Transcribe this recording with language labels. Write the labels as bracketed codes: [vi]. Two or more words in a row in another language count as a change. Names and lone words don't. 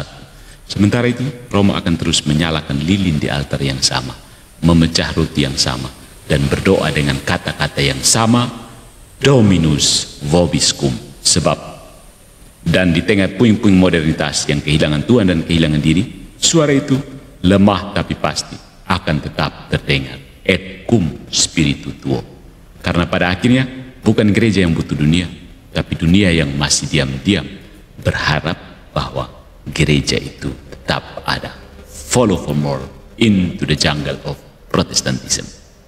[id] Sementara itu, Roma akan terus menyalakan lilin di altar yang sama, memecah roti yang sama, dan berdoa dengan kata-kata yang sama, [la] Dominus vobiscum, [id] sebab. Dan di tengah puing-puing modernitas yang kehilangan Tuhan dan kehilangan diri, suara itu lemah tapi pasti akan tetap terdengar, [la] et cum spiritu tuo. [id] Karena pada akhirnya bukan gereja yang butuh dunia, tapi dunia yang masih diam-diam berharap bahwa gereja itu tetap ada. [en] Follow for more into the jungle of Protestantism.